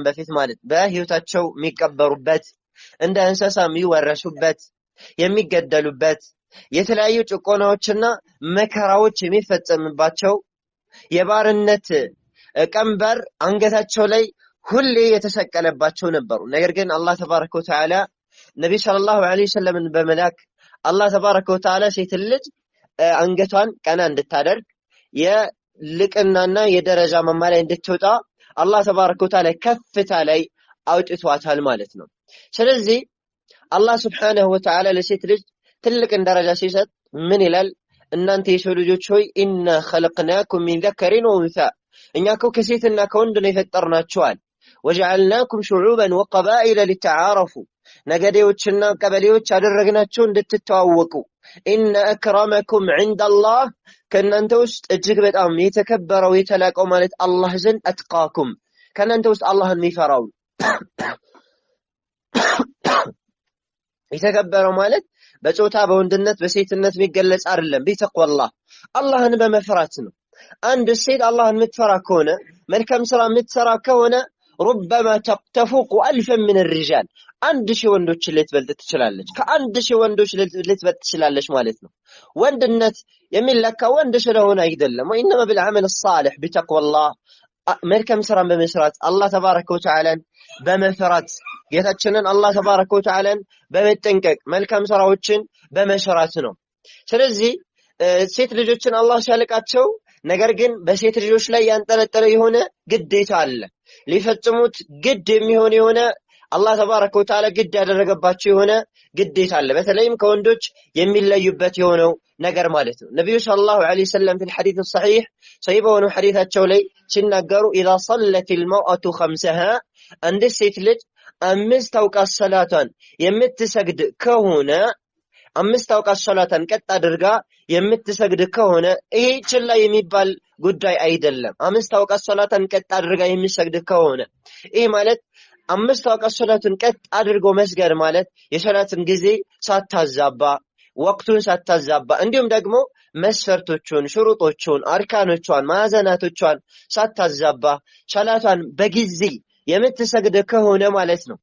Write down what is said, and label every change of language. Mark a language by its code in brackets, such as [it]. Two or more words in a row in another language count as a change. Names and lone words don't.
[am] በፊት ማለት በህይወታቸው የሚቀበሩበት፣ እንደ እንስሳ የሚወረሱበት፣ የሚገደሉበት፣ የተለያዩ ጭቆናዎችና መከራዎች የሚፈጸምባቸው፣ የባርነት ቀንበር አንገታቸው ላይ ሁሌ የተሰቀለባቸው ነበሩ። ነገር ግን አላህ [ar] تبارك وتعالى [am] ነብይ [ar] صلى الله عليه وسلم [am] በመላክ አላህ [ar] تبارك وتعالى [am] ሴት ልጅ አንገቷን ቀና እንድታደርግ የልቅናና የደረጃ ማማ ላይ እንድትወጣ አላህ [ar] تبارك وتعالى [am] ከፍታ ላይ አውጥቷታል ማለት ነው። ስለዚህ አላህ [ar] سبحانه وتعالى [am] ለሴት ልጅ ትልቅን ደረጃ ሲሰጥ ምን ይላል? እናንተ የሰው ልጆች ሆይ ኢና [ar] خلقناكم من ذكر وانثى [am] እኛ እኮ ከሴትና ከወንድ ነው የፈጠርናችኋል። [ar] وجعلناكم شعوبا وقبائل لتعارفوا [am] ነገዴዎችና ቀበሌዎች አደረግናቸው እንድትተዋወቁ። [ar] إن أكرمكم عند الله [am] ከእናንተ ውስጥ እጅግ በጣም የተከበረው የተላቀው ማለት አላህ ዘንድ አትቃኩም ከእናንተ ውስጥ አላህን የሚፈራው። የተከበረው ማለት በጾታ በወንድነት በሴትነት የሚገለጽ አይደለም። ቢተቅዋላህ አላህን በመፍራት ነው። አንድ ሴት አላህን የምትፈራ ከሆነ መልካም ስራ የምትሰራ ከሆነ [ar] ربما تفوق ألفا من الرجال [am] 1000 ወንዶች ልትበልጥ ትችላለች። ከ1000 ወንዶች ልትበልጥ ትችላለች ማለት ነው። ወንድነት የሚለካው ወንድ ስለሆነ አይደለም። [ar] وإنما بالعمل الصالح بتقوى الله [am] መልካም ስራን በመስራት አላህ [ar] تبارك وتعالى [am] በመፍራት ጌታችንን አላህ [ar] تبارك وتعالى [am] በመጠንቀቅ መልካም ስራዎችን በመስራት ነው። ስለዚህ ሴት ልጆችን አላህ ሲያልቃቸው ነገር ግን በሴት ልጆች ላይ ያንጠለጠለ የሆነ ግዴታ አለ። ሊፈጽሙት ግድ የሚሆን የሆነ አላህ [ar] تبارك وتعالى [am] ግድ ያደረገባቸው የሆነ ግዴታ አለ። በተለይም ከወንዶች የሚለዩበት የሆነው ነገር ማለት ነው። ነብዩ [ar] صلى الله عليه وسلم في الحديث الصحيح [am] صحيح በሆነው ሐዲታቸው ላይ ሲናገሩ [ar] اذا صلت المرأة خمسها [am] አንድ ሴት ልጅ 5 አውቃት ሰላቷን የምትሰግድ ከሆነ 5 አውቃት ሰላቷን ቀጥ አድርጋ የምትሰግድ ከሆነ ይሄ ችላ የሚባል ጉዳይ አይደለም። 5 አውቃት ሰላቷን ቀጥ አድርጋ የሚሰግድ ከሆነ ይሄ ማለት 5 አውቃት ሰላቱን ቀጥ አድርጎ መስገድ ማለት የሰላትን ጊዜ ሳታዛባ ወቅቱን ሳታዛባ እንዲሁም ደግሞ መስፈርቶቹን ሽሩጦቹን አርካኖቿን ማዕዘናቶቿን ሳታዛባ ሰላቷን በጊዜ የምትሰግድ ከሆነ ማለት ነው።